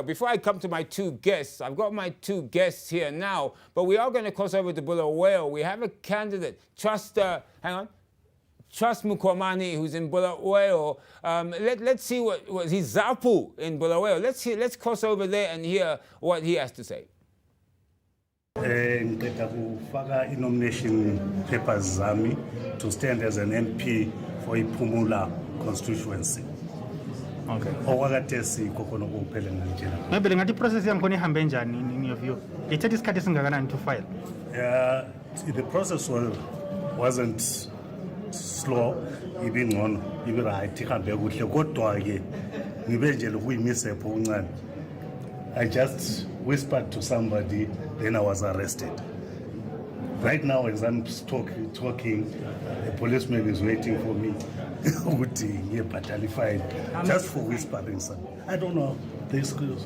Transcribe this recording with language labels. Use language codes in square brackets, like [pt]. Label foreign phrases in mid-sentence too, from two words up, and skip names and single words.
[en] Before I come to my two guests, I've got my two guests here now, but we are going to cross over to Bulawayo. We have a candidate, Trust Mukwamani, who's in Bulawayo. Let's see what he's Zapu in Bulawayo. Let's cross over there and hear what he has to say. [nd] Ngiceda kufaka [en] i-nomination papers zami to stand as an MP for iPhumula constituency. Okay. [nd] Okwakade sikho khona kuphela nje. Maybe ngathi process yakhona ihambe njani [en] in your view? [nd] Ithatha isikhathi singakanani [en] to file? The process wasn't slow, [nd] ibingcono, ibe right, ihambe kuhle kodwa ke ngibe nje lokuyimisepho uncane. [en] I just whispered to somebody, then I was arrested. Right now, as I'm talking, a policeman is waiting for me. Just for whispering something. I don't know.